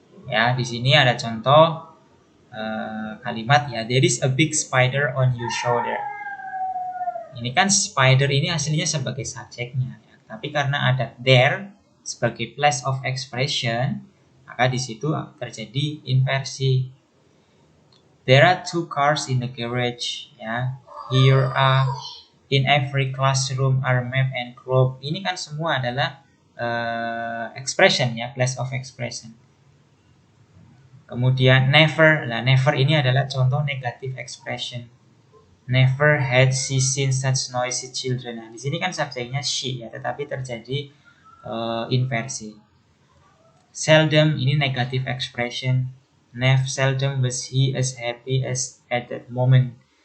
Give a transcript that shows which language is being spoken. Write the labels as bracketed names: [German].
[Indonesian] Ya, di sini ada contoh kalimat ya, [English] there is a big spider on your shoulder. [Indonesian] Ini kan spider ini aslinya sebagai subjeknya ya. Tapi karena ada there sebagai place of expression, maka di situ terjadi inversi. [English] There are 2 cars in the garage ya. Here are in every classroom are map and globe. [Indonesian] Ini kan semua adalah expression ya, place of expression. Kemudian never. Nah, never ini adalah contoh negative expression. [English] Never had she seen such noisy children. [Indonesian] Nah, di sini kan subjeknya she ya, tetapi terjadi inversi. [English] Seldom ini negative expression. Never seldom was he as happy as at that moment.